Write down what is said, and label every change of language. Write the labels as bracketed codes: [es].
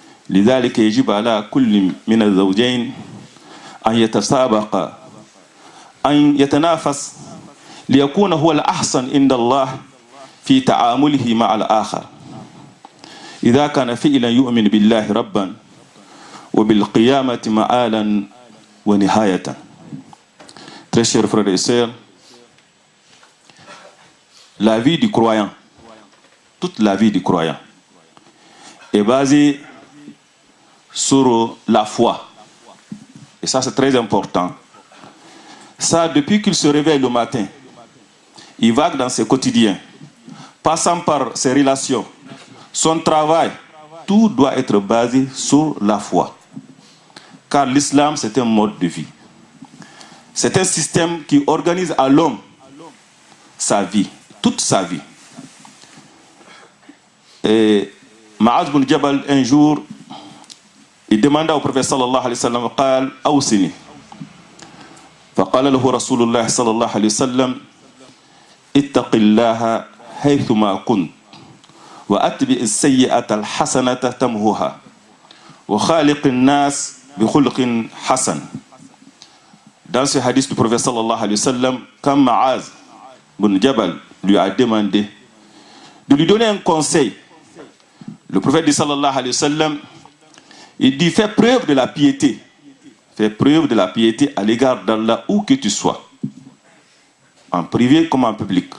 [ar] لذلك يجب على كل من الزوجين أن يتسابق، أن يتنافس ليكون هو الأحسن عند الله في تعامله مع الآخر. إذا كان فعلا يؤمن بالله ربا وبالقيامة مآلا ونهاية. [fr] Très chers frères et sœurs, la vie du croyant, toute la vie du croyant est basée sur la foi. Et ça, c'est très important. Ça, depuis qu'il se réveille le matin, il vague dans ses quotidiens, passant par ses relations, son travail, tout doit être basé sur la foi. Car l'islam, c'est un mode de vie. C'est un système qui organise à l'homme sa vie, toute sa vie. Et Ma'az bin Jabal, un jour, il demanda au prophète sallallahu alayhi wa sallam: [ar] قال أوصني. فقال له رسول الله صلى الله عليه وسلم: اتق الله حيثما كنت وأتبع السيئة الحسنة تمهها وخالق الناس بخلق حسن. [fr] Dans ce hadith du prophète sallallahu alayhi wa sallam, quand Ma'az bin Jabal lui a demandé de lui donner un conseil, le prophète dit sallallahu alayhi wa sallam, il dit: fais preuve de la piété. Fais preuve de la piété à l'égard d'Allah où que tu sois. En privé comme en public.